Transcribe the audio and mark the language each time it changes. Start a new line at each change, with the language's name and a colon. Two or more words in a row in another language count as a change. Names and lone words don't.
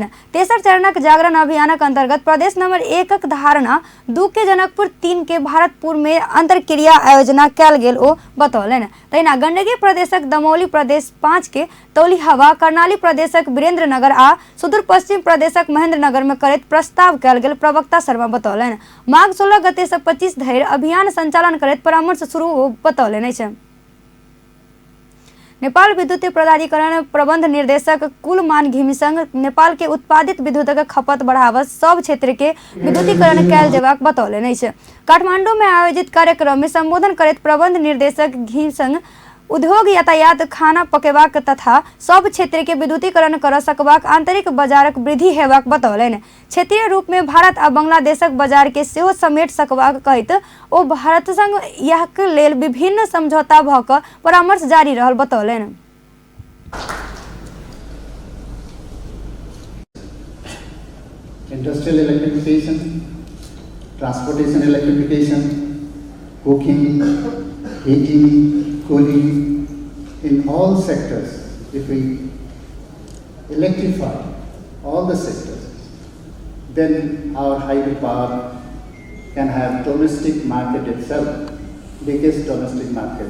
Maithili: तेसर चरणक जागरण अभियानक अंतर्गत प्रदेश नंबर 1 धारणा 2 के जनकपुर, 3 के भारतपुर में अंतरक्रिया आयोजना कयल गेल ओ बतौलन। तहिना गंडकी प्रदेशक दमौली, प्रदेश 5 के तौलिहवा, कर्णाली प्रदेशक वीरेंद्रनगर आ सुदूर पश्चिम प्रदेशक महेंद्रनगर में करैत प्रस्ताव कयल गेल प्रवक्ता शर्मा बतौलन। माघ 16 गते से 25 धरि अभियान संचालन करैत परामर्श शुरू बतौलन अछि। नेपाल विद्युत प्राधिकरण प्रबंध निर्देशक कुलमान घिमिसंग नेपाल के उत्पादित विद्युतक खपत बढ़ावा सब क्षेत्र के विद्युतीकरण कयल जेबाक बतौलन अछि। काठमांडू में आयोजित कार्यक्रम में संबोधन करैत प्रबंध निर्देशक घिमिसंग उद्योग यातायात खाना पकेबाक तथा सब क्षेत्र के विद्युतीकरण कर सकबाक आंतरिक बाजारक वृद्धि हेबाक बतौलनि। क्षेत्रीय रूप में भारत आ बांग्लादेशक बाजार के सेहो समेट सकबाक कहैत ओ भारत संग यहक लेल विभिन्न समझौता भ क परामर्श जारी रहल बतौलनि।
English: Industrial electrification, transportation electrification, cooking, heating, cooling, in all sectors, if we electrify all the sectors, then our hydropower can have domestic market itself, biggest domestic market.